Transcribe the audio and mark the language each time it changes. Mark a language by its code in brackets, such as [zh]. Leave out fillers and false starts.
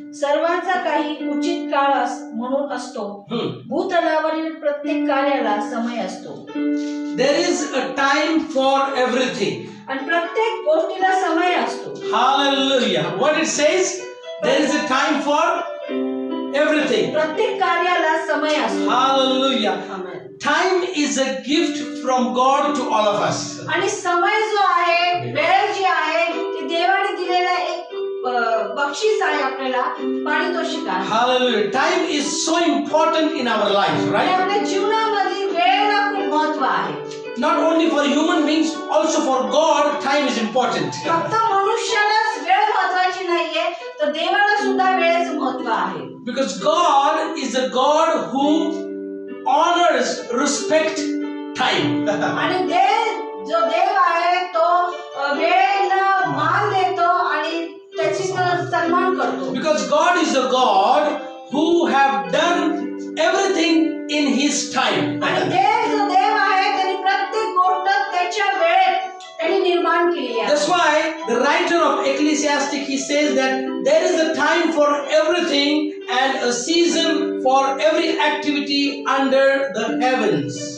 [mr] सर्वांचा काही उचित काळ म्हणून असतो. भूतलावरील प्रत्येक कार्याला समय असतो. [en] There is a time for everything. [mr] आणि प्रत्येक गोष्टीला समय असतो. [en] Hallelujah. What it says? There is a time for everything. [mr] प्रत्येक कार्याला समय असतो. [en] Hallelujah. Amen. Time is a gift from God to all of us. [mr] आणि समय जो आहे, वेळ जी आहे, ती देवाने दिलेला एक बक्षीस आहे आपल्याला, पारितोषिक आहे. [en] Hallelujah. Time is so important in our life, right? [mr] आपल्या जीवनामध्ये वेळेला खूप महत्त्व आहे. [en] Not only for human beings, also for God, time is important. [mr] फक्त मनुष्यालाच वेळ महत्त्वाची नाहीये, तर देवाला सुद्धा वेळेचं महत्त्व आहे. [en] Because God is a God who honors, respect time. [mr] आणि जो देव आहे तो वेळेला मान देतो आणि त्याची सन्मान करतो. [en] Because God is a God who have done everything in His time. [mr] आणि जो देव आहे त्याने प्रत्येक गोष्ट त्याच्या वेळेत त्यांनी निर्माण केली आहे. [en] That's why the writer of Ecclesiastes, he says that there is a time for everything and a season for every activity under the heavens.